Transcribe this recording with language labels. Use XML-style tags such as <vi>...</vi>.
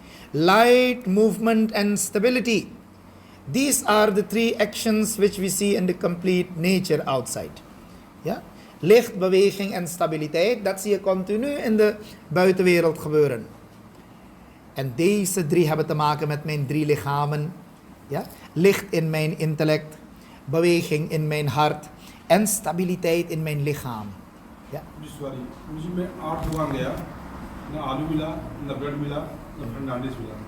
<en>Light, movement and stability. These are the three actions which we see in the complete nature outside.</en> <nl>Ja? Licht, beweging en stabiliteit, dat zie je continu in de buitenwereld gebeuren. En deze drie hebben te maken met mijn drie lichamen. Ja? Licht in mijn intellect, beweging in mijn hart en stabiliteit in mijn lichaam. Ja?</nl> <hi>Sorry, मुझे में 8 दुकान गया ना आलू मिला ना bread मिला ना फर्नांडिस मिला.</hi>